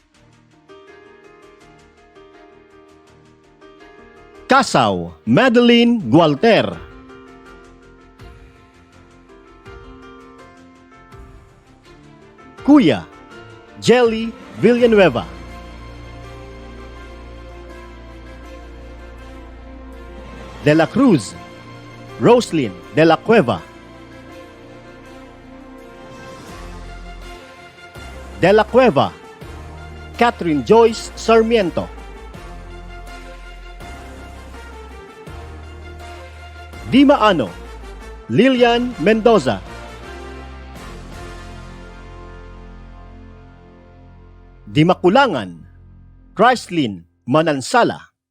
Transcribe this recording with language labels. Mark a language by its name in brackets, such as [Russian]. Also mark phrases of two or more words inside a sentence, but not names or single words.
[Filipino] Casao, Madeline Gualter. Kuya, Jelly Villanueva. De la Cruz, Roslyn de la Cueva. De la Cueva, Catherine Joyce Sarmiento. Di Maano, Lilian Mendoza. Di Makulangan, Christlyn Manansala.